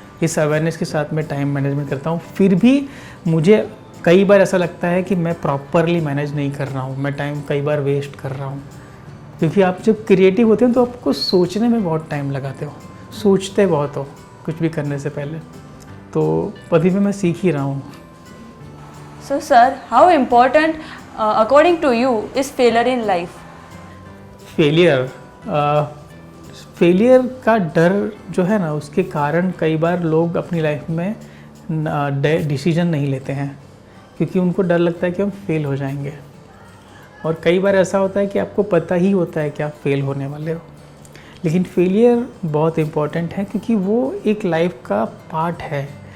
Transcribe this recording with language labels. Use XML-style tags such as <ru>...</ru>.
<hi>इस अवेयरनेस के साथ मैं टाइम मैनेजमेंट करता हूँ। फिर भी मुझे कई बार ऐसा लगता है कि मैं प्रॉपरली मैनेज नहीं कर रहा हूँ, मैं टाइम कई बार वेस्ट कर रहा हूँ। क्योंकि आप जब क्रिएटिव होते हैं तो आपको सोचने में बहुत टाइम लगाते हो, सोचते बहुत हो कुछ भी करने से पहले। तो अभी भी मैं सीख ही रहा हूँ।</hi> <en>So sir, how important according to you is failure in life?</en> <hi>Failure का डर जो है ना, उसके कारण कई बार लोग अपनी लाइफ में डिसीजन नहीं लेते हैं क्योंकि उनको डर लगता है कि हम फेल हो जाएंगे। और कई बार ऐसा होता है कि आपको पता ही होता है कि आप फेल होने वाले हो, लेकिन फेलियर बहुत इम्पॉर्टेंट है क्योंकि वो एक लाइफ का पार्ट है।</hi>